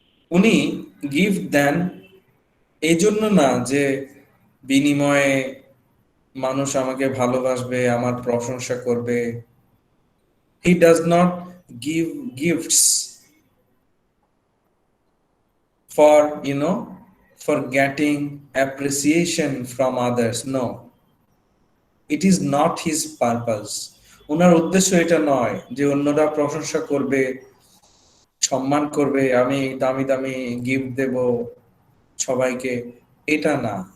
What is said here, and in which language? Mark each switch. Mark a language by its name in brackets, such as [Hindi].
[Bangla] উনি গিফট দেন এই জন্য না যে বিনিময়ে মানুষ আমাকে ভালোবাসবে, আমার প্রশংসা করবে। [English] He does not give gifts for for getting appreciation from others. No, it is not his purpose. [Bangla] ওনার উদ্দেশ্য এটা নয় যে অন্যরা প্রশংসা করবে, সম্মান করবে, আমি দামি দামি গিফট দেব সবাইকে, এটা না।